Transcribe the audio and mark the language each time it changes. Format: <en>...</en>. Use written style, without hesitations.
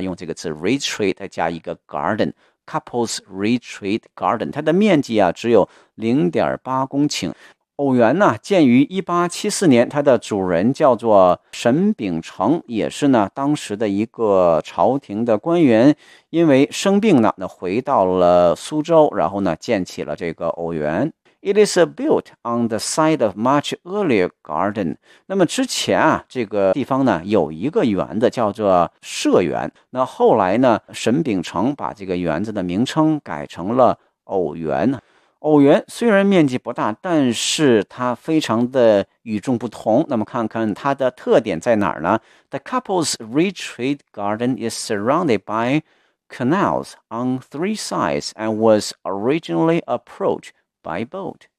<zh>用这个词 retreat 再加一个 garden， Couples retreat garden， 它的面积啊只有 0.8 公顷。偶园呢建于1874年，它的主人叫做沈秉承，也是呢当时的一个朝廷的官员，因为生病呢那回到了苏州，然后呢建起了这个偶园。</zh> <en>It is built on the site of much earlier garden。</en> <zh>那么之前啊这个地方呢有一个园子叫做社园，那后来呢沈秉承把这个园子的名称改成了偶园。偶园虽然面积不大，但是它非常的与众不同。那么看看它的特点在哪儿呢？</zh> <en>The couple's retreat garden is surrounded by canals on three sides and was originally approached by boat。</en>